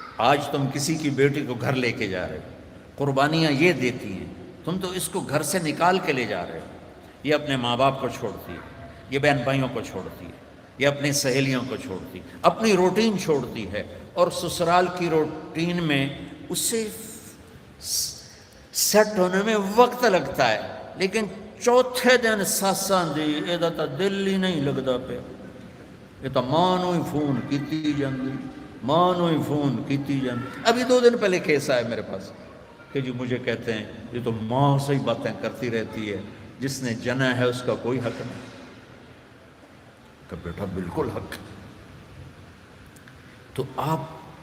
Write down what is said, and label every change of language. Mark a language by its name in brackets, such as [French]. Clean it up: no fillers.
[Urdu] آج تم کسی کی بیٹی کو گھر لے کے جا رہے ہو, قربانیاں یہ دیتی ہیں, تم تو اس کو گھر سے نکال کے لے جا رہے ہو. یہ اپنے ماں باپ کو چھوڑتی ہے, یہ بہن بھائیوں کو چھوڑتی ہے, یہ اپنی سہیلیوں کو چھوڑتی ہے, اپنی روٹین چھوڑتی ہے, اور سسرال کی روٹین میں اسے سیٹ ہونے میں وقت لگتا ہے. [Punjabi] لیکن چوتھے دن ساساں دی یہ تو دل ہی نہیں لگتا پیا, یہ تو ماں نو ہی فون کیتی جاندی, ماں نو ہی فون کیتی جاندی. [Urdu] ابھی 2 دن پہلے کیس آیا میرے پاس کہ جی مجھے کہتے ہیں یہ تو ماں سے ہی باتیں کرتی رہتی ہے, جس نے جنا ہے اس کا کوئی حق نہیں. کہ بیٹا بالکل حق. تو آپ